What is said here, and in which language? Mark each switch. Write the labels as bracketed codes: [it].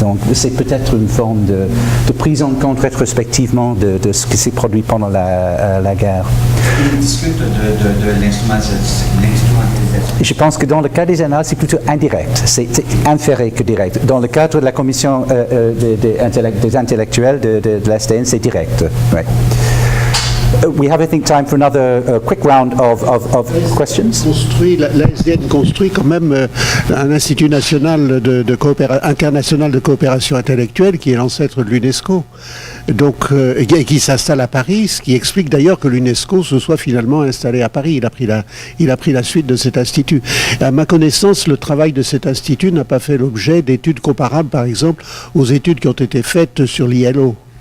[fr] Donc c'est peut-être une forme de prise en compte rétrospectivement de ce qui s'est produit pendant la guerre. Il discute de l'instrumentalisation. Je pense que dans le cas des annales, c'est plutôt indirect, c'est inféré que direct. Dans le cadre de la commission des intellectuels de la SDN, c'est direct. Ouais. [en] We have, I think, time for another quick round of questions. [fr] L'ASDN construit quand même un institut national international de coopération intellectuelle qui est l'ancêtre de l'UNESCO, donc et qui s'installe à Paris, ce qui explique d'ailleurs que l'UNESCO se soit finalement installé à Paris. Il a pris la suite de cet institut. À ma connaissance, le travail de cet institut n'a pas fait l'objet d'études comparables, par exemple, aux études qui ont été faites sur l'ILO.